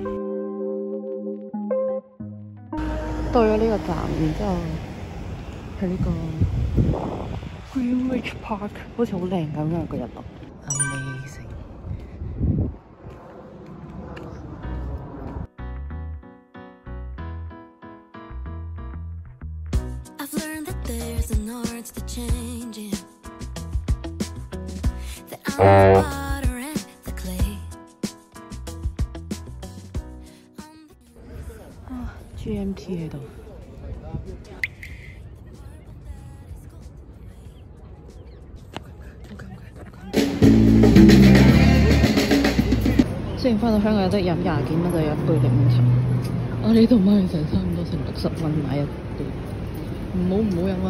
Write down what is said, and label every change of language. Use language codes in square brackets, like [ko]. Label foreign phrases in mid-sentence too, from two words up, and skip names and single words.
[yue] 到咗呢個站，然之後係呢個 Greenwich Park， 好似好靚咁樣個日落。Amazing！ [en] I've learned that there's an art to changing. The water and the clay. [yue] GMT 喺度。雖然翻到香港有得飲20幾蚊就有一杯檸檬茶，我呢度買成差唔多成60蚊買一杯，唔好飲啊！